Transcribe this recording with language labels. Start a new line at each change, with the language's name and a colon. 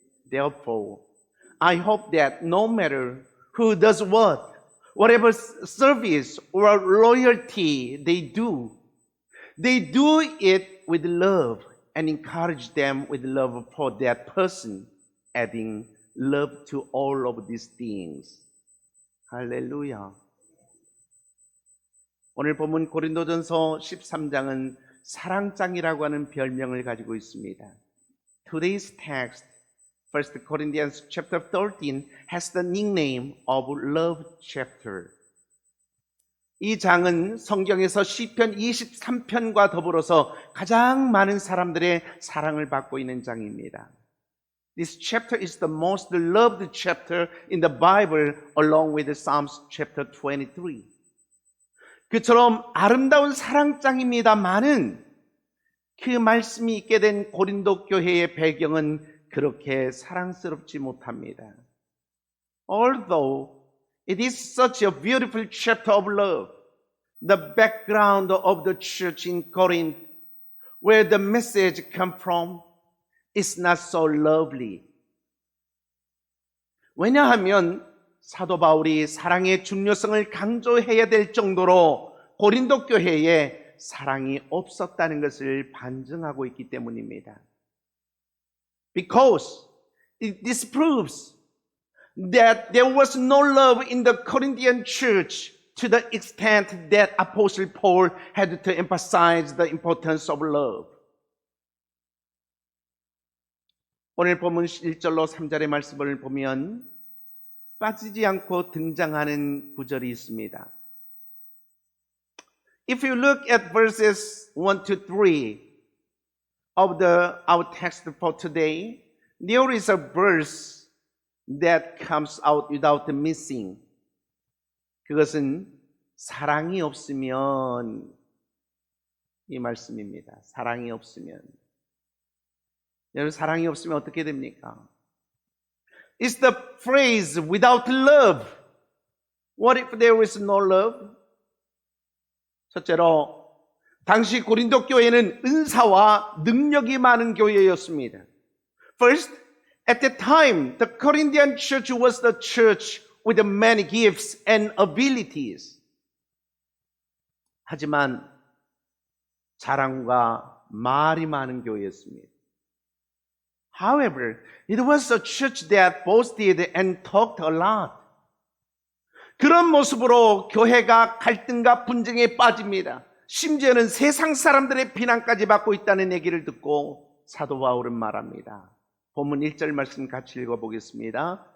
English: Therefore, I hope that no matter who does what, whatever service or loyalty they do it with love and encourage them with love for that person, adding love to all of these things.
Korean: 할렐루야. 오늘 본문 고린도전서 13장은 사랑장이라고 하는 별명을 가지고 있습니다.
English: Today's text, 1 Corinthians chapter 13, has the nickname of love chapter.
Korean: 이 장은 성경에서 시편 23편과 더불어서 가장 많은 사람들의 사랑을 받고 있는 장입니다.
English: This chapter is the most loved chapter in the Bible along with Psalms chapter 23.
Korean: 그처럼 아름다운 사랑장입니다만은 그 말씀이 있게 된 고린도 교회의 배경은 그렇게 사랑스럽지 못합니다.
English: Although it is such a beautiful chapter of love, the background of the church in Corinth, where the message comes from, is not so lovely.
Korean: 왜냐하면 사도 바울이 사랑의 중요성을 강조해야 될 정도로 고린도 교회에 사랑이 없었다는 것을 반증하고 있기 때문입니다.
English: Because this proves that there was no love in the Corinthian church to the extent that Apostle Paul had to emphasize the importance of love.
Korean: 오늘 본문 1절로 3절의 말씀을 보면 빠지지 않고 등장하는 구절이 있습니다.
English: If you look at verses 1 to 3 of our text for today, there is a verse that comes out without missing.
Korean: 그것은 사랑이 없으면 이 말씀입니다. 사랑이 없으면. 여러분 사랑이 없으면 어떻게 됩니까?
English: It's the phrase without love. What if there is no love?
Korean: 첫째로 당시 고린도 교회는 은사와 능력이 많은 교회였습니다.
English: First, at the time, the Corinthian church was the church with many gifts and abilities.
Korean: 하지만 자랑과 말이 많은 교회였습니다.
English: However, it was a church that boasted and talked a lot.
Korean: 그런 모습으로 교회가 갈등과 분쟁에 빠집니다. 심지어는 세상 사람들의 비난까지 받고 있다는 얘기를 듣고 사도 바울은 말합니다. 본문 1절 말씀 같이 읽어보겠습니다.